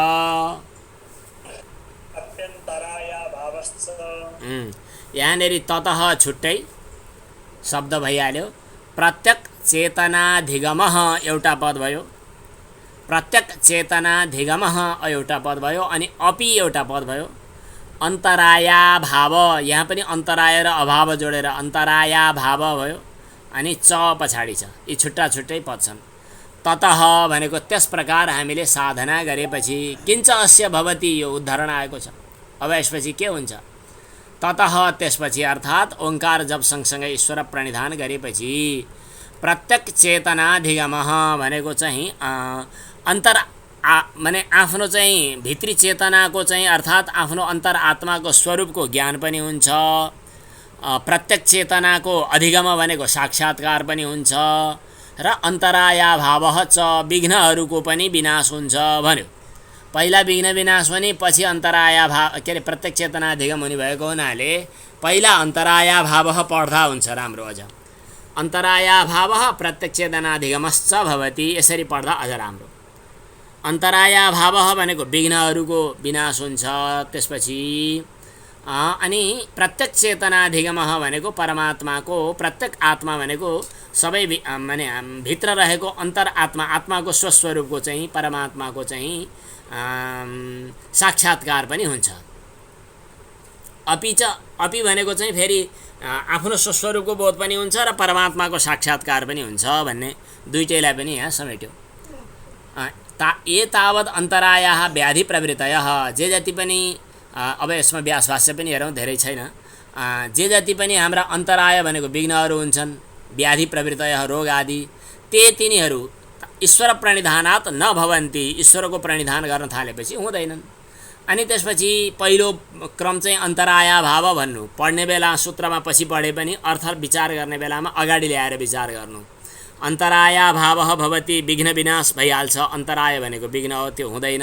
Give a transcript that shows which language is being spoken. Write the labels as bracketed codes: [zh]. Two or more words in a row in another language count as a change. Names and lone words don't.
[ne] यहाँनेरि ततः छुट्टै शब्द भइहाल्यो। [sa] प्रत्यक चेतनाधिगमः [ne] एउटा पद भयो, [sa] प्रत्यक चेतनाधिगमः [ne] एउटा पद भयो, अनि अपि एउटा पद भयो। [sa] अन्तराया भाव, [ne] यहाँ पनि अन्तराय र अभाव जोडेर [sa] अन्तराया भाव [ne] भयो, अनि च पछाडि छ। यी छुट्टा छुट्टै पद छन्। ततः भनेको त्यस प्रकार हामीले साधना गरेपछि [sa] किञ्च अस्य भवति, [ne] यो उदाहरण आएको छ। अब यसपछि के हुन्छ? ततः त्यसपछि अर्थात् ओंकार जप सँगसँगै ईश्वर प्रणिधान गरेपछि [sa] प्रत्यक चेतनाधिगमः [ne] भनेको चाहिँ माने आफ्नो चाहिँ भित्री चेतनाको चाहिँ अर्थात् आफ्नो अन्तर आत्माको स्वरूपको ज्ञान पनि हुन्छ। प्रत्यक चेतनाको अधिगम भनेको साक्षात्कार पनि हुन्छ र [sa] अन्तराया भावः च, [ne] विघ्नहरूको पनि विनाश हुन्छ भन्यो। पहिला विघ्न विनाश हुने, पछि [sa] अन्तराया भाव [ne] के अरे प्रत्यक्ष चेतनाधिगम हुने भएको हुनाले पहिला [sa] अन्तराया भावः [ne] पढ्दा हुन्छ राम्रो। [sa] अझ अन्तराया भावः प्रत्यक्ष चेतनाधिगमश्च भवति, [ne] यसरी पढ्दा अझ राम्रो। [sa] अन्तराया भावः [ne] भनेको विघ्नहरूको विनाश हुन्छ। त्यसपछि अनि [sa] प्रत्यक्ष चेतनाधिगमः [ne] भनेको परमात्माको प्रत्यक्ष आत्मा भनेको सबै माने भित्र रहेको अन्तरआत्मा आत्माको स्वस्वरूपको चाहिँ परमात्माको चाहिँ साक्षात्कार पनि हुन्छ। अपि भनेको चाहिँ फेरि आफ्नो स्वस्वरूपको बोध पनि हुन्छ र परमात्माको साक्षात्कार पनि हुन्छ भन्ने दुईटैलाई पनि यहाँ समेट्यो। [sa] एतावत् अन्तरायाः व्याधि प्रवृत्तयः [ne] जे जति पनि अब यसमा व्यास भाष्य पनि हेरौँ, धेरै छैन। जे जति पनि हाम्रा अन्तराय भनेको विघ्नहरू हुन्छन्, [sa] व्याधि प्रवृत्तयः [ne] रोग आदि, ते तिनीहरू [sa] ईश्वर प्रणिधानात् न भवन्ति, [ne] ईश्वरको प्रणिधान गर्न थालेपछि हुँदैनन्। अनि त्यसपछि पहिलो क्रम चाहिँ अन्तरायाभाव भन्नु, पढ्ने बेला सूत्रमा पछि पढे पनि अर्थ विचार गर्ने बेलामा अगाडि ल्याएर विचार गर्नु। [sa] अन्तरायाभावः भवति, [ne] विघ्न विनाश भइहाल्छ, अन्तराय भनेको विघ्न हो, त्यो हुँदैन।